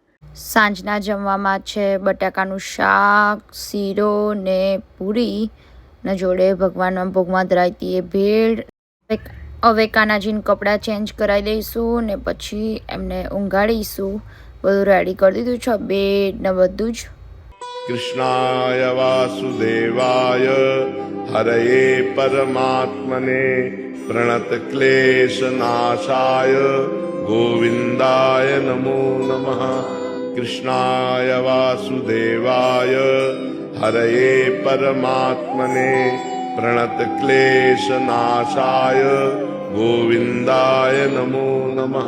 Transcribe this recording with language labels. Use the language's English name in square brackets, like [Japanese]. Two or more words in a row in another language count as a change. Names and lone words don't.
[Gujarati] સાંજના જમવામાં છે બટાકાનું શાક, શીરો ને પૂરી ને જોડે ભગવાનના ભોગમાં ધરાવતી એ ભેળ. હવે કાનાજીને કપડાં ચેન્જ કરાવી દઈશું ને પછી એમને ઊંઘાડીશું. બધું રેડી કરી દીધું છે, બેડ ને બધું જ. [Sanskrit] कृष्णाय वासुदेवाय हरये परमात्मने प्रणतक्लेशनाशाय गोविन्दाय नमो नमः. कृष्णाय वासुदेवाय हरये परमात्मने प्रणतक्लेशनाशाय गोविन्दाय नमो नमः.